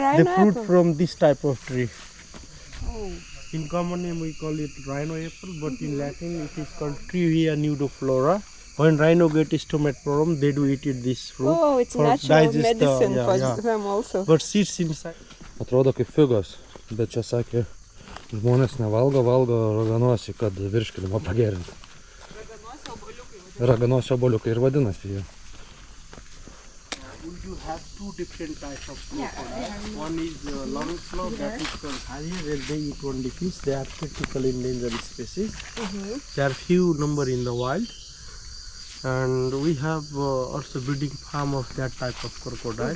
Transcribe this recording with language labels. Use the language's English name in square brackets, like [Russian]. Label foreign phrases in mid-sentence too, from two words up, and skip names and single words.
[English] Rhino fruit apple. from this type of tree. Oh. In common name we call it rhino apple, but in Latin it is called Trivia nudiflora. When rhino get stomach problem, they do eat this fruit. Oh, it's for natural digest the- medicine yeah, for yeah. them also. But seeds inside. [Lithuanian] atrodo kaip figos, bet čia sakė, žmonės nevalgo, valgo raganosį, kad virškinimą pagerinti. Raganosio obuoliukai ir vadinasi jie. [English] You have two different types of crocodiles. One is long snout, that is called harrier, and they eat only fish. They are critical endangered species. There are few number in the wild. And we have also breeding farm of that type of crocodile.